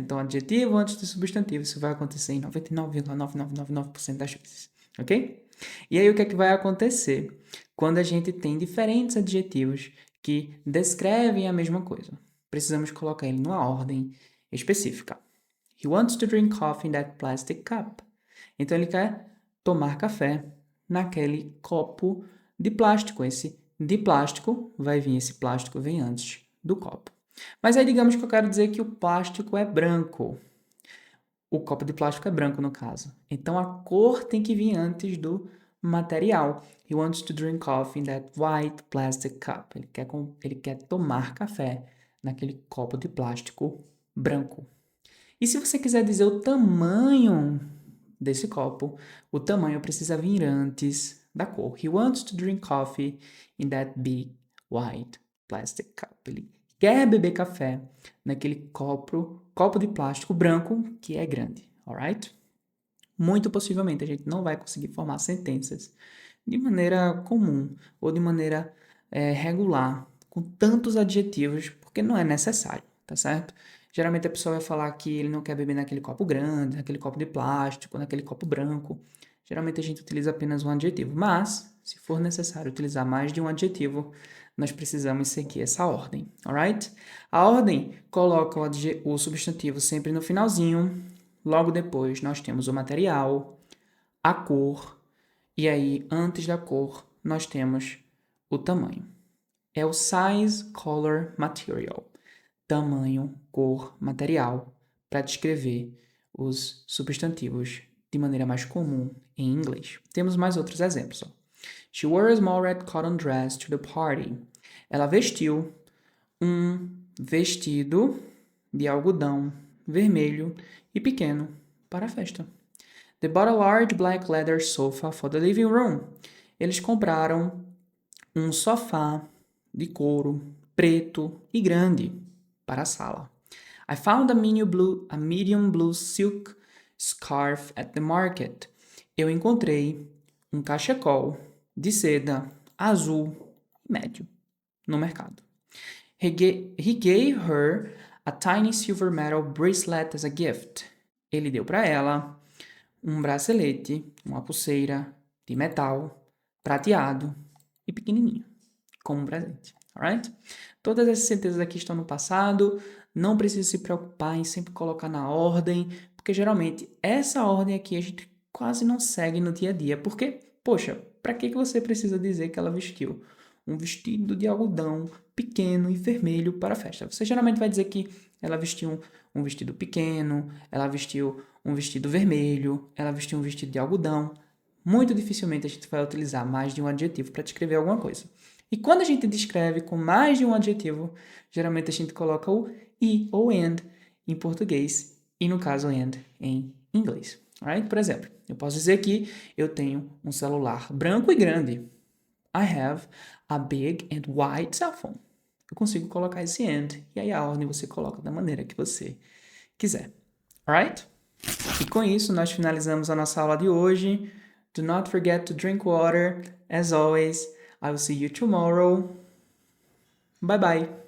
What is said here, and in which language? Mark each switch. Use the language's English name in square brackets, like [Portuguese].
[Portuguese] Então, adjetivo antes do substantivo, isso vai acontecer em 99,9999% das vezes, ok? E aí, o que é que vai acontecer quando a gente tem diferentes adjetivos que descrevem a mesma coisa? Precisamos colocar ele numa ordem específica. [English] He wants to drink coffee in that plastic cup. [Portuguese] Então, ele quer tomar café naquele copo de plástico. Esse de plástico vai vir, esse plástico vem antes do copo. Mas aí digamos que eu quero dizer que o plástico é branco. O copo de plástico é branco, no caso. Então, a cor tem que vir antes do material. [English] He wants to drink coffee in that white plastic cup. [Portuguese] Ele quer tomar café naquele copo de plástico branco. E se você quiser dizer o tamanho desse copo, o tamanho precisa vir antes da cor. [English] He wants to drink coffee in that big white plastic cup. [Portuguese] Ele quer beber café naquele copo de plástico branco que é grande, alright? Muito possivelmente a gente não vai conseguir formar sentenças de maneira comum ou de maneira regular, com tantos adjetivos, porque não é necessário, tá certo? Geralmente a pessoa vai falar que ele não quer beber naquele copo grande, naquele copo de plástico, naquele copo branco. geralmente a gente utiliza apenas um adjetivo, mas se for necessário utilizar mais de um adjetivo, nós precisamos seguir essa ordem, alright? A ordem coloca o substantivo sempre no finalzinho, logo depois nós temos o material, a cor, e aí antes da cor nós temos o tamanho. É o [English] size, color, [Portuguese] material. Tamanho, cor, material, para descrever os substantivos de maneira mais comum em inglês. Temos mais outros exemplos. Ó. [English] She wore a small red cotton dress to the party. [Portuguese] Ela vestiu um vestido de algodão vermelho e pequeno para a festa. [English] They bought a large black leather sofa for the living room. [Portuguese] Eles compraram um sofá de couro preto e grande para a sala. [English] I found a medium blue silk scarf at the market. [Portuguese] Eu encontrei um cachecol de seda azul médio no mercado. [English] He gave her a tiny silver metal bracelet as a gift. [Portuguese] Ele deu para ela um bracelete, uma pulseira de metal prateado e pequenininho, como um presente, alright? Todas essas sentenças aqui estão no passado, não precisa se preocupar em sempre colocar na ordem, porque geralmente essa ordem aqui a gente quase não segue no dia a dia, porque, poxa, para que você precisa dizer que ela vestiu um vestido de algodão pequeno e vermelho para a festa? Você geralmente vai dizer que ela vestiu um vestido pequeno, ela vestiu um vestido vermelho, ela vestiu um vestido de algodão. Muito dificilmente a gente vai utilizar mais de um adjetivo para descrever alguma coisa. E quando a gente descreve com mais de um adjetivo, geralmente a gente coloca o e ou and em português e, no caso, and em inglês. Alright? Por exemplo, eu posso dizer que eu tenho um celular branco e grande. [English] I have a big and white cell phone. [Portuguese] Eu consigo colocar esse and e aí a ordem você coloca da maneira que você quiser. Alright? E com isso, nós finalizamos a nossa aula de hoje. [English] Do not forget to drink water. As always, I will see you tomorrow. Bye bye.